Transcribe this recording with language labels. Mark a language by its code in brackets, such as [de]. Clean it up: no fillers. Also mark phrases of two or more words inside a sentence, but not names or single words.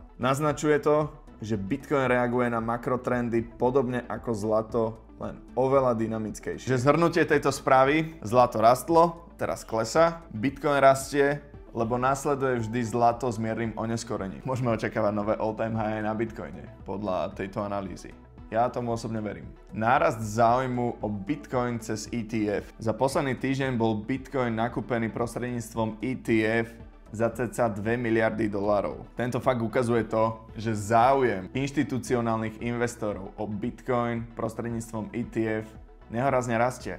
[sk] Naznačuje to, že Bitcoin reaguje na makrotrendy podobne ako zlato, len oveľa dynamickejšie. Že zhrnutie tejto správy: zlato rastlo, teraz klesá, Bitcoin rastie, lebo následuje vždy zlato s miernym oneskorením. Môžeme očakávať nové [en] all-time high [sk] na Bitcoine podľa tejto analýzy. Ja tomu osobne verím. Nárast záujmu o Bitcoin cez ETF. Za posledný týždeň bol Bitcoin nakúpený prostredníctvom ETF za cca 2 miliardy dolárov. Tento fakt ukazuje to, že záujem inštitucionálnych investorov o Bitcoin prostredníctvom ETF nehorazne rastie.